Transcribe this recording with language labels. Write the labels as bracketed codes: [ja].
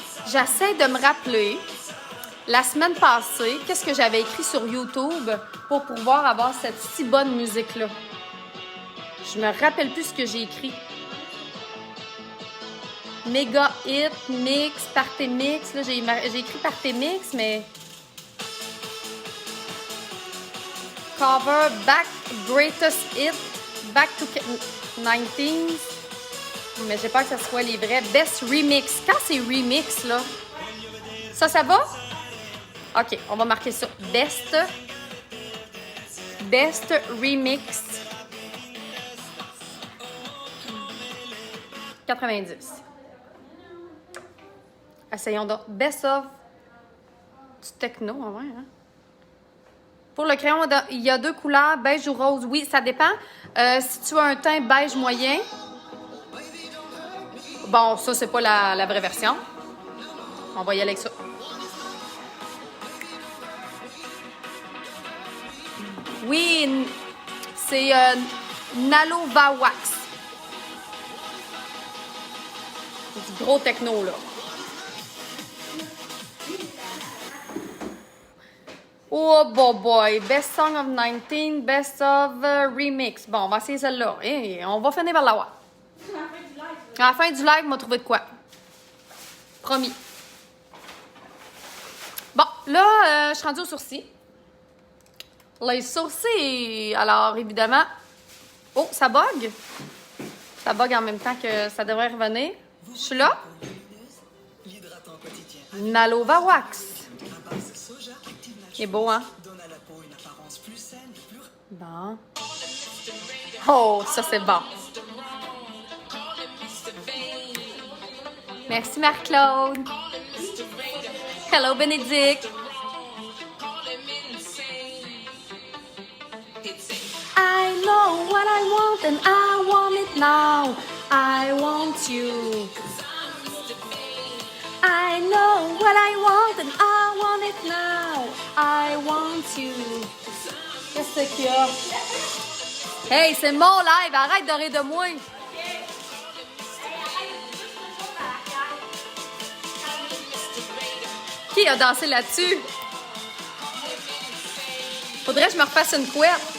[fr] J'essaie de me rappeler, la semaine passée, qu'est-ce que j'avais écrit sur YouTube pour pouvoir avoir cette si bonne musique-là. Je me rappelle plus ce que j'ai écrit. Méga hit, mix, party mix. Là, j'ai écrit party mix, mais... [en] Cover, back, greatest hit, back to 19s. [fr] Mais j'ai peur que ce soit les vrais. Best remix. Quand c'est remix, là, ça va? OK, on va marquer ça. Best [en] Best Remix. 90. [fr] Essayons donc. Best of du techno, ouais, hein? Pour le crayon, il y a 2 couleurs, beige ou rose. Oui, ça dépend. Si tu as un teint beige moyen, bon, ça, c'est pas la vraie version. On va y aller avec ça. Oui, c'est Nalova Wax. C'est du gros techno, là. Oh, boy. [en] Best Song of 19, Best of Remix. [fr] Bon, on va essayer celle-là. Et on va finir par l'avoir. À la fin du live, on va trouver de quoi. Promis. Bon, là, je suis rendue aux sourcils. Les sourcils, alors évidemment... Oh, ça bug. Ça bug en même temps que ça devrait revenir. Je suis là. Nalova Wax. Il est beau, hein? Bon. Oh, ça, c'est bon. Merci, Marc-Claude. Hello, Bénédicte. [en] I know what I want and I want it now. I want you. I know what I want and I want it now. I want you. [fr] Qu'est-ce qu'il y a? Hey, c'est mon live, arrête de rire de moi. Qui a dansé là-dessus? Faudrait que je me refasse une couette.